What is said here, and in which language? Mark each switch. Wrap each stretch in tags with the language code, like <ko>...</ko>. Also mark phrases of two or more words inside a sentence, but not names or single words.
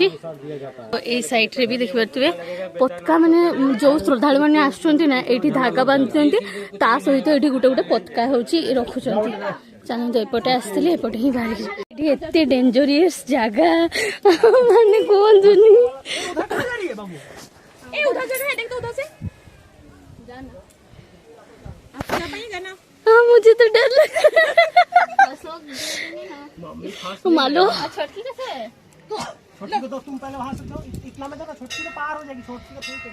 <or>ଏଇ ସାଇଡ୍ ରେ ବି ଦେଖିପାରୁଥିବେ ପତାକା, ମାନେ ଯୋଉ ଶ୍ରଦ୍ଧାଳୁ ମାନେ ଆସୁଛନ୍ତି ନା ଏଇଠି ଧାଗା ବାନ୍ଧୁଛନ୍ତି, ତା ସହିତ ଏଇଠି ଗୋଟେ ଗୋଟେ ପତାକା ହଉଛି ରଖୁଛନ୍ତି। ଚାଲନ୍ତୁ ଏପଟେ ଆସିଥିଲି, ଏପଟେ ହିଁ ବାହାରିକି। ଏଠି ଏତେ ଡେଞ୍ଜରିୟସ୍ ଜାଗା ମାନେ କୁହନ୍ତୁନି।</or> <hi>हाँ मुझे तो डर लग रहा है। मालो छोटी को तो तुम पहले वहां से जाओ, इतना में जाओ, छोटी तो पार हो जाएगी, छोटी को ठीक है।</hi>